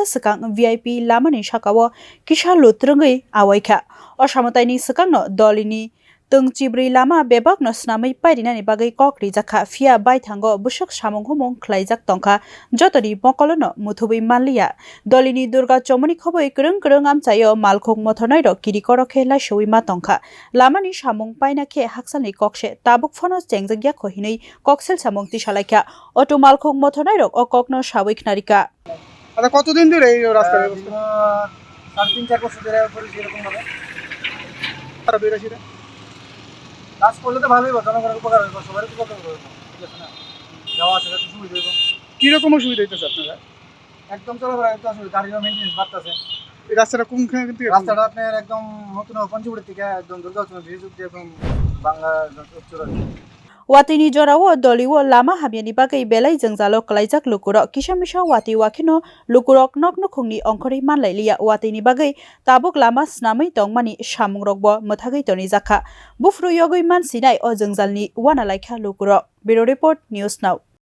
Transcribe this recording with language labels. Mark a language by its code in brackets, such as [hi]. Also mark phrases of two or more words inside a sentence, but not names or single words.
[trp] sikang VIP lamani sakawo kisa lutrungai awaikha osamataini sikangno dolini tungchibri lama bebak no snamai pairinani bagai kokri jakha fia baithango busuk samung humung khlaijak tongkha jotoni bokolono muthubui manliya dolini durga chomoni khoboi krung amchayo malkhok mothonai ro kirikoro khela shoima tongkha lamani samung paina khe haksalni kokse tabuk phono chengjagya khohinei koksel samung tisalaikha auto malkhok mothonai ro okokno sawik narika [bn] আচ্ছা কতদিন ধরে এই রাস্তার ব্যবস্থা 3-4 বছর ধরে করেছি এরকম ভাবে খারাপ হয়ে গেছে কাজ করলে তো ভালোই হবে জনগণের উপকার হবে সবার উপকার হবে ঠিক আছে না যাওয়া আসা একটু সুবিধা হবে কিরকম সুবিধা হইতেছে আপনারা একদম চলাফেরা একটু আসলে গাড়ির মেইনটেনেন্স বাড়তেছে এই রাস্তাটা কোনখান থেকে রাস্তাটা আপনার একদম নতুন পঞ্চপুরের থেকে একদম দুর্গাচরণ ভিজুক দিয়ে একদম বাংলা চলে [trp] Watini jorawo doliwo lama habiani bagai belai jengjalo klaijak lukuro kisamisa wati wakino lukurok nokno khungni ongkhori manlailia watini bagai tabuk lama snamai tongmani samungrokbo muthagai toni jakha bufru yogoi mansinai o jengjalni wana laikha lukuro [en] Bureau Report News Now